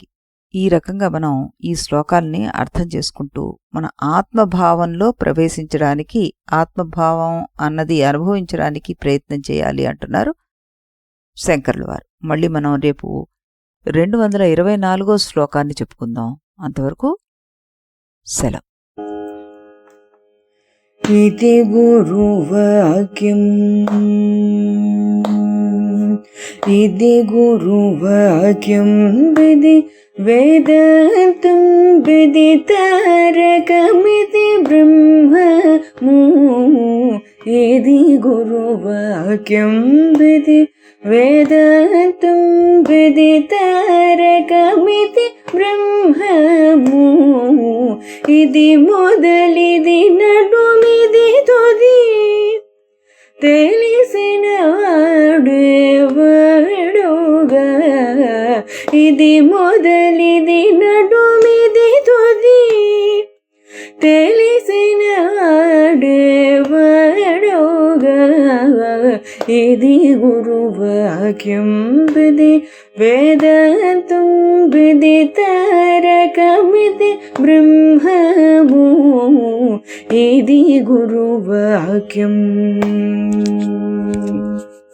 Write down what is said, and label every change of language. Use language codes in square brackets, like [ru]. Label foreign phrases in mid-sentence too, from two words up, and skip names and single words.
[te] ఈ రకంగా మనం ఈ శ్లోకాల్ని అర్థం చేసుకుంటూ మన ఆత్మభావంలో ప్రవేశించడానికి, ఆత్మభావం అన్నది అనుభవించడానికి ప్రయత్నం చేయాలి అంటున్నారు శంకర్ల వారు. మళ్ళీ మనం రేపు 224వ శ్లోకాన్ని చెప్పుకుందాం. అంతవరకు సెలవు. ఇది గురువాక్యం ఇది గురువాక్యం విధి వేదాంతం విదితారకమితి బ్రహ్మము ఇది గురువాక్యం విధి వేదాంతం విదితారకమితి బ్రహ్మము ఇది మొదలిది నడుమిది తుది తెలిసిన వాడెవడుగా ఇది మొదలిది నడుమిది తుది తెలిసిన వాడెవడుగా ఇది గురువాక్యం విధి వేదాంతం విదితారకమితి బ్రహ్మము ఇది గురువాక్యం.